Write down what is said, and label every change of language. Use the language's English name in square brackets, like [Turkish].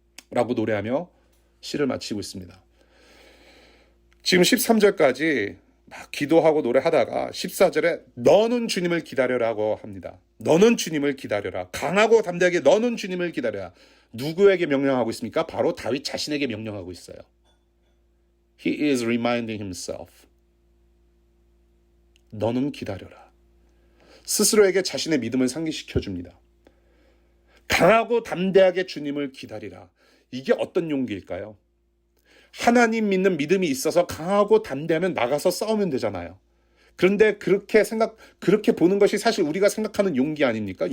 [Korean] 라고 노래하며 시를 마치고 있습니다. 지금 13절까지 막 기도하고 노래하다가 14절에 너는 주님을 기다려라고 합니다. 너는 주님을 기다려라. 강하고 담대하게 너는 주님을 기다려라. 누구에게 명령하고 있습니까? 바로 다윗 자신에게 명령하고 있어요. [English] He is reminding himself. [Korean] 너는 기다려라. 스스로에게 자신의 믿음을 상기시켜 줍니다. 강하고 담대하게 주님을 기다리라. 이게 어떤 용기일까요? 하나님 믿는 믿음이 있어서 강하고 담대하면 나가서 싸우면 되잖아요. 그런데 그렇게 보는 것이 사실 우리가 생각하는 용기 아닙니까?